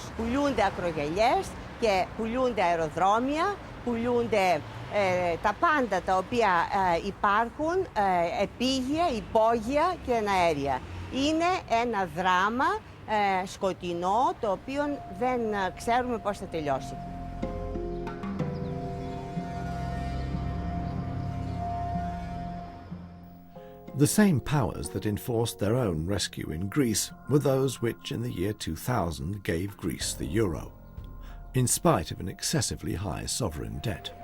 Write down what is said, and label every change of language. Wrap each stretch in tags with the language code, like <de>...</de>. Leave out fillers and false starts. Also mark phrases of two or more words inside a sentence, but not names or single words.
<el>Πουλούνται ακρογιαλιές και πουλούνται αεροδρόμια, πουλούνται τα πάντα τα οποία υπάρχουν, επίγεια, υπόγεια και εναέρια. Είναι ένα δράμα σκοτεινό, το οποίο δεν ξέρουμε πώς θα τελειώσει.</el> <en>The same powers that enforced their own rescue in Greece were those which in the year 2000 gave Greece the euro, in spite of an excessively high sovereign debt.</en>